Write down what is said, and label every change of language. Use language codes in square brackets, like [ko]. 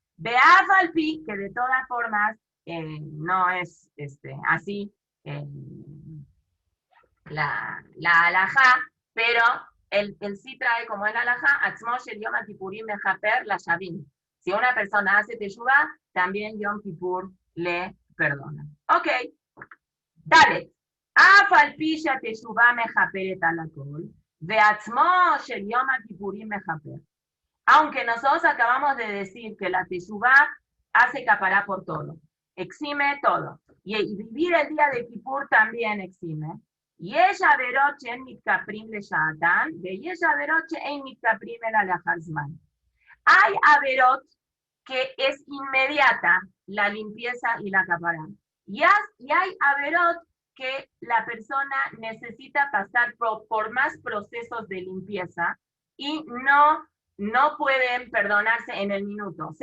[he] Be'af al pi, [es] que de todas formas no es así la halajá, pero él sí trae como el halajá, [he] Atzmo shel Yom Kippurim mechaper la shavim. [es] Si una persona hace teshuvah, también Yom Kippur le perdona. Ok. Dale. [he] אף על פי שהתשובה מכפרת על הכל, ועצמו של יום הכיפורים מכפר. [es] Aunque nosotros acabamos de decir que la teshuvá hace capará por todo, exime todo. Y vivir el día de Kippur también exime. [he] יש עבירות שהן מתכפרים לשעתן, ויש עבירות שאין מתכפרים אלא לאחר זמן. [es] Hay averot que es inmediata, la limpieza y la capará. Y hay averot que la persona necesita pasar por más procesos de limpieza y no pueden perdonarse en el minuto.